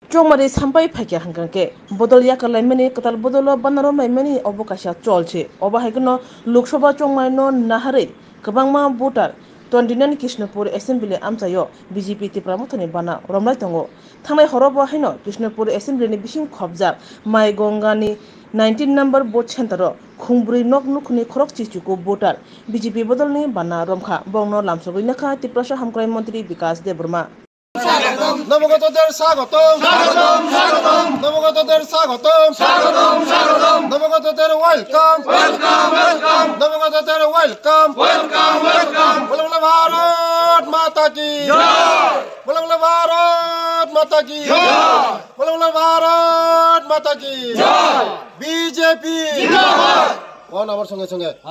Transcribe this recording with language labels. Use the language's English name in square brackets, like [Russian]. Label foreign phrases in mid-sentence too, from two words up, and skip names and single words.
[Kok Borok] Chomari sampai phakya hangke bodol yakal laimani katal bodolo banarom laimani obokasya cholche oba haikono Lok Sabha chongmai no nahare kabangma voter 29 Krishnapur Assembly amsayo BJP tipramuthani bana romlai tongo thangai horobo haino Krishnapur Assembly ni bising khobjak mai gongani 19 number [English] vote center [Kok Borok] khungbri nok nukhni khorok chichuko voter BJP bodolni bana romkha bongno lamsogoi nakha tiprasa hamkrai mantri Vikas Debrma [Bangla] নবগতদের স্বাগতম স্বাগতম স্বাগতম নবগতদের স্বাগতম স্বাগতম স্বাগতম নবগতদের [English] welcome welcome welcome [Bangla] নবগতদের [English] welcome welcome welcome [Bangla] বলে বলে [Hindi] भारत माता की जय [Bangla] বলে বলে [Hindi] भारत माता की जय [Bangla] বলে বলে [Hindi] भारत माता की जय [Bangla] বিজেপি জিন্দাবাদ কোন আমার সঙ্গে সঙ্গে